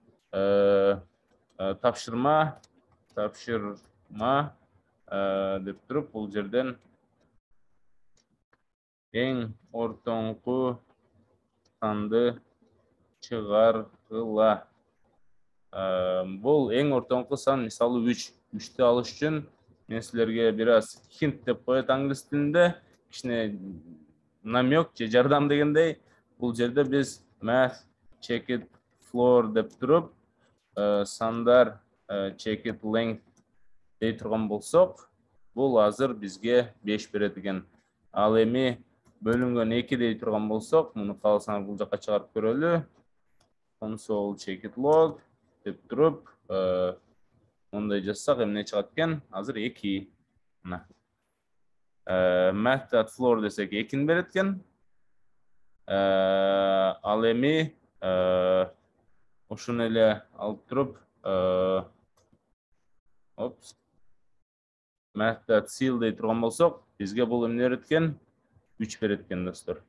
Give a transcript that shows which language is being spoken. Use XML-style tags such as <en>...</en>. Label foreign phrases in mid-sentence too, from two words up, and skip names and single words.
<ky>Тапшырма деп туруп, бул жерден эң ортоңку санды чыгаргыла. Бул эң ортоңку сан, мисалы 3. 3тү алыш үчүн мен силерге бир аз hint деп коет англис тилинде, кичине намек же жардам дегендей. Бул жерде биз</ky> <en>math check it floor</en> <ky>деп туруп, сандар</ky> <en>check it length</en> <ky>дей турган болсок, бул азыр бизге 5 берет экен. Ал эми бөлүнгөн 2 дей турган болсок, муну кааласаңар бул жакка чыгарып көрөлү.</ky> <en>Console check it log</en> <ky>деп туруп, мындай жазсак эмне чыгат экен? Азыр 2. Мына. Math.floor десек 2-ни берет экен. Ал эми ошону эле алып туруп, math.seal дей турган болсок, бизге бул эмне берет экен? 3 берет экен, достор.</ky>